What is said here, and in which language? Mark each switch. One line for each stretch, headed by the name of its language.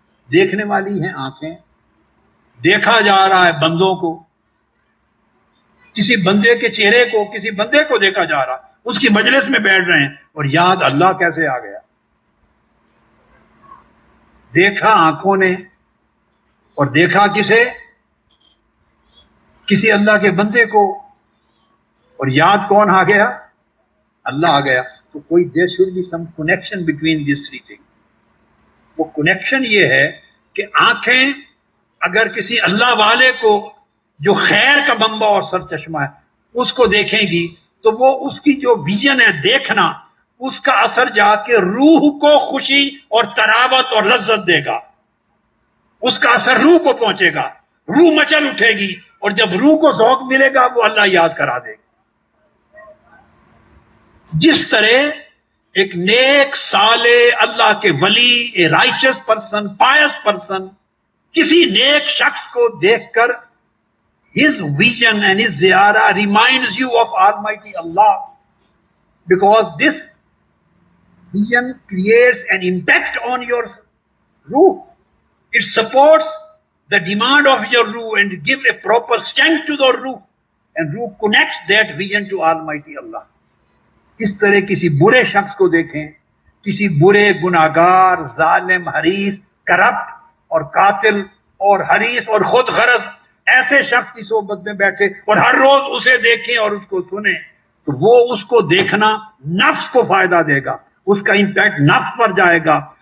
Urdu: دیکھنے والی ہیں آنکھیں, دیکھا جا رہا ہے بندوں کو, کسی بندے کے چہرے کو, کسی بندے کو دیکھا جا رہا, اس کی مجلس میں بیٹھ رہے ہیں اور یاد اللہ کیسے آ گیا. دیکھا آنکھوں نے اور دیکھا کسے, کسی اللہ کے بندے کو, اور یاد کون آ گیا, اللہ آ گیا. تو کوئی
English: there should be some connection between these three things.
Urdu: وہ کنیکشن یہ ہے کہ آنکھیں اگر کسی اللہ والے کو جو خیر کا منبع اور سر چشمہ ہے اس کو دیکھیں گی تو وہ اس کی جو ویژن ہے دیکھنا, اس کا اثر جا کے روح کو خوشی اور طراوت اور لذت دے گا. اس کا اثر روح کو پہنچے گا, روح مچل اٹھے گی, اور جب روح کو ذوق ملے گا وہ اللہ یاد کرا دے گا. جس طرح ایک نیک صالح اللہ کے ولی, اے رائچس پرسن, پائس پرسن, کسی نیک شخص کو دیکھ کر
English: his vision and his ziyara reminds you of Almighty Allah, because this vision creates an impact on your ruh. It supports the demand of your ruh and gives a proper strength to the ruh, and ruh connects that vision to Almighty Allah.
Urdu: اس طرح کسی برے شخص کو دیکھیں, کسی برے گناہگار, ظالم, حریص, کرپٹ اور قاتل اور حریص اور خود غرض ایسے شخص کی صحبت میں بیٹھے اور ہر روز اسے دیکھیں اور اس کو سنیں, تو وہ اس کو دیکھنا نفس کو فائدہ دے گا, اس کا امپیکٹ نفس پر جائے گا.